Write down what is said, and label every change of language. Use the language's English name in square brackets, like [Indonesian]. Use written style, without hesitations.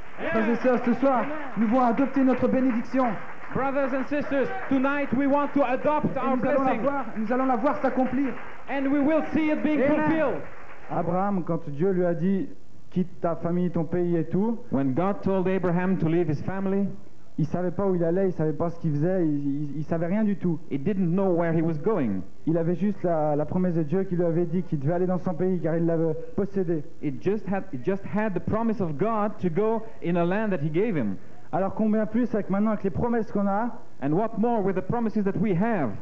[French] Frères et sœurs, ce soir, nous voulons adopter notre bénédiction. [English] Brothers and sisters, tonight we want to adopt [French] Et [English] our blessing [French] nous allons la voir s'accomplir. [English] and we will see it being Amen. fulfilled. [French] Abraham, quand Dieu lui a dit quitte ta famille, ton pays et tout. [English] When God told Abraham to leave his family, [French] Il savait pas où il allait, il savait pas ce qu'il faisait, il savait rien du tout. [English] he didn't know where he was going. [French] Il avait juste la promesse de Dieu qui lui avait dit qu'il devait aller dans son pays car il l'avait possédé. [English] It just had the promise of God to go in a land that he gave him. [French] Alors combien plus avec maintenant avec les promesses qu'on a, [English] And what more with the promises that we have?